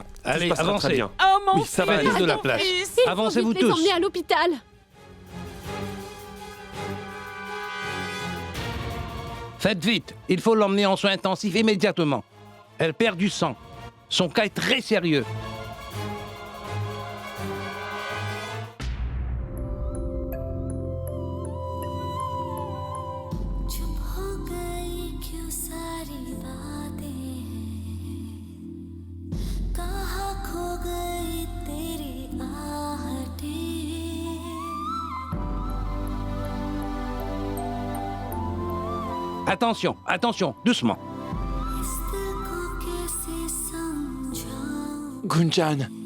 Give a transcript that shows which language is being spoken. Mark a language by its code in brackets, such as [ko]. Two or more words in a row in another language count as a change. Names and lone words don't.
[fr] Allez, tout se passera avancez. très bien. Oh, mon Oui, ça fils! va aller de la mon place. fils. Il faut Avancez-vous vite les tous. emmener à l'hôpital! Faites vite, il faut l'emmener en soins intensifs immédiatement. Elle perd du sang. Son cas est très sérieux. [hi] चुप हो गई क्यों सारी बातें कहाँ खो गई तेरी आहटें [fr] Attention, attention, doucement. [hi] इस दिल को कैसे समझाऊं [fr] Gunjan!